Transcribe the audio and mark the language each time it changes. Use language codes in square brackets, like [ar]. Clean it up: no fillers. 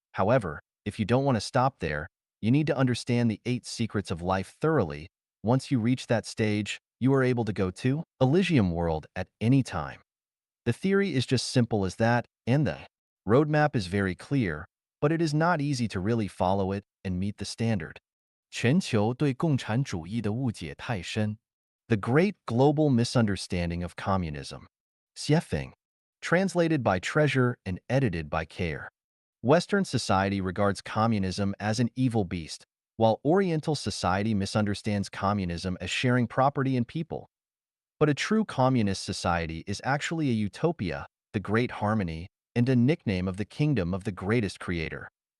[en] However, if you don't want to stop there, you need to understand the 8 secrets of life thoroughly. Once you reach that stage, you are able to go to Elysium World at any time. The theory is just simple as that, and the roadmap is very clear, but it is not easy to really follow it and meet the standard. [zh] 全球对共产主义的误解太深. [en] The Great Global Misunderstanding of Communism. Xiefeng. Translated by Treasure and edited by Care. Western society regards communism as an evil beast, while Oriental society misunderstands communism as sharing property and people. But a true communist society is actually a utopia, the great harmony, and a nickname of the kingdom of the greatest creator.